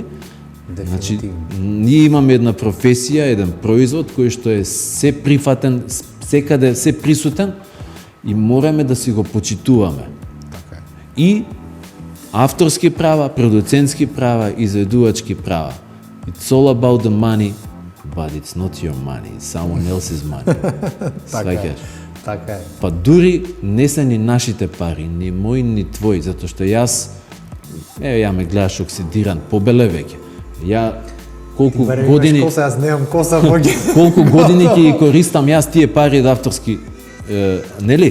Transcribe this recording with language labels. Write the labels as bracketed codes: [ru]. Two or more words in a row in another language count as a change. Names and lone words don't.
[mk] Значи, Дефинитивно. ние имаме една професија, еден производ кој што е се прифатен, секаде се присутен и мораме да си го почитуваме. Така е. И авторски права, продуцентски права, изведувачки права. [en] It's all about the money, but it's not your money, it's someone else's money. [mk] Така е. Сваќаш? Така е. Па дури не се ни нашите пари, ни мои, ни твои, затоа што ја ме гледаш оксидиран, побеле веќе. Ја колку Барем години имаш коса, јас немам коса, моги. колку години ќе ги користам јас тие пари од авторски, нели?